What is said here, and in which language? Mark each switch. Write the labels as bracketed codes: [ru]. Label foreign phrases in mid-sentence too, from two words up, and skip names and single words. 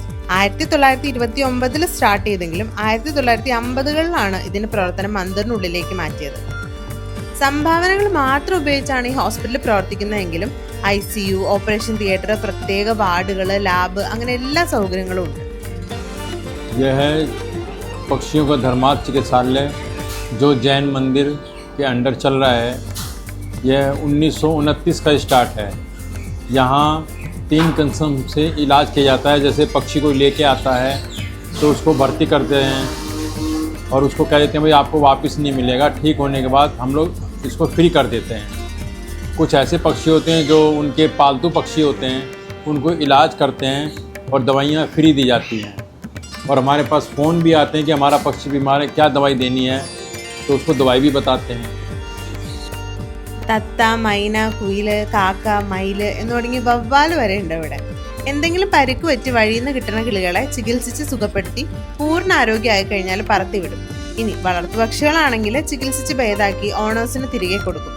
[ml] 1929 സ്റ്റാർട്ട് ചെയ്തെങ്കിലും 1950കളിലാണ് ഇതിന്റെ പ്രവർത്തനം മന്ദിറിനുള്ളിലേക്ക് മാറ്റിയത്. സംഭാവനകൾ മാത്രം ഉപയോഗിച്ചാണ് ഈ ഹോസ്പിറ്റൽ പ്രവർത്തിക്കുന്നതെങ്കിലും ICU, [en] operation theatre, [ml] പ്രത്യേക വാർഡുകൾ, ലാബ് അങ്ങനെ എല്ലാ സൗകര്യങ്ങളും ഉണ്ട്. [hi] पक्षियों का धर्मार्थ चिकित्सालय जो जैन मंदिर के अंडर चल रहा है, यह 1929 का स्टार्ट है. यहाँ 3 किस्म से इलाज किया जाता है. जैसे पक्षी को लेके आता है तो उसको भर्ती करते हैं और उसको कह देते हैं भाई आपको वापस नहीं मिलेगा. ठीक होने के बाद हम लोग इसको फ्री कर देते हैं. कुछ ऐसे पक्षी होते हैं जो उनके पालतू पक्षी होते हैं, उनको इलाज करते हैं और दवाइयाँ फ्री दी जाती हैं. और हमारे पास फ़ोन भी आते हैं कि हमारा पक्षी बीमार है, क्या दवाई देनी है, तो उसको दवाई भी बताते हैं. [ml] തത്ത, മൈന, കുയില്, കാക്ക, മയില് എന്ന് തുടങ്ങി വവ്വാല് വരെ ഉണ്ട് ഇവിടെ. എന്തെങ്കിലും പരിക്ക് പറ്റി വഴിയിൽ നിന്ന് കിട്ടുന്ന കിളികളെ ചികിത്സിച്ച് സുഖപ്പെടുത്തി പൂർണ്ണ ആരോഗ്യമായി കഴിഞ്ഞാൽ പറത്തിവിടും. ഇനി വളർത്തു പക്ഷികളാണെങ്കിൽ ചികിത്സിച്ച് ഭേദാക്കി ഓണേഴ്സിന് തിരികെ കൊടുക്കും.